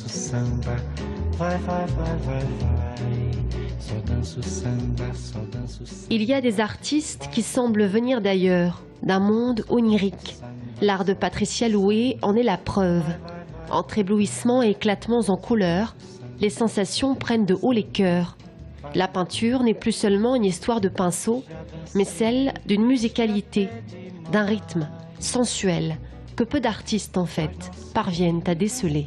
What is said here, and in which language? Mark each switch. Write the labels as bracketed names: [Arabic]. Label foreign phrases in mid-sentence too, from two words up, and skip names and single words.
[Portuguese] samba, vai, vai, vai, vai, vai. Só danço samba, só danço samba. [French] Il y a des artistes qui semblent venir d'ailleurs, d'un monde onirique. L'art de Patricia Louet en est la preuve. Entre éblouissements et éclatements en couleurs, les sensations prennent de haut les cœurs. La peinture n'est plus seulement une histoire de pinceau, mais celle d'une musicalité, d'un rythme sensuel que peu d'artistes en fait parviennent à déceler.